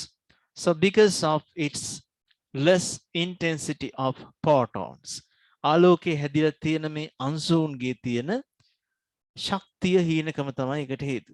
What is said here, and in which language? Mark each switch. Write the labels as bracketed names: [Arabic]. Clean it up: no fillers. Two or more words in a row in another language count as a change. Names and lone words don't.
[English] So because of its less intensity of photons. [Sinhala] ආලෝකයේ හැදිලා තියෙන මේ අංශුන්ගේ තියෙන ශක්තිය හීනකම තමයි එකට හේතුව.